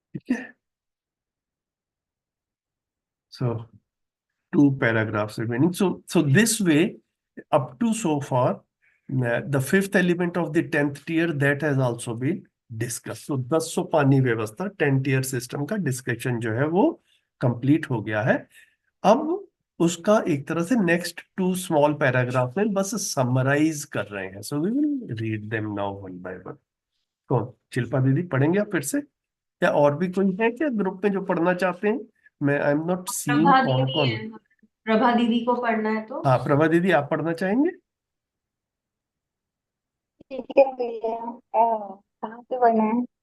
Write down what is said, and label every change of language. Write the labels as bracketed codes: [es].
[en] Okay. So 2 paragraphs remaining. So this way, up to so far, the 5th element of the 10th tier, that has also been discussed. [hi] So 10 सोपानी व्यवस्था 10 tier system का discussion जो है वो complete हो गया है। अब उसका एक तरह से next 2 small paragraph में बस summarize कर रहे हैं। [en] So we will read them now one by one. [hi] कौन? शिल्पा दीदी पढ़ेंगे आप फिर से, या और भी कोई है क्या ग्रुप में जो पढ़ना चाहते हैं? [en] मैं I am not seeing [hi] Prabha कौन दीदी कौन। है, प्रभा दीदी को पढ़ना है तो। हाँ, प्रभा दीदी आप पढ़ना चाहेंगे? ठीक है भैया। कहाँ से पढ़ना है?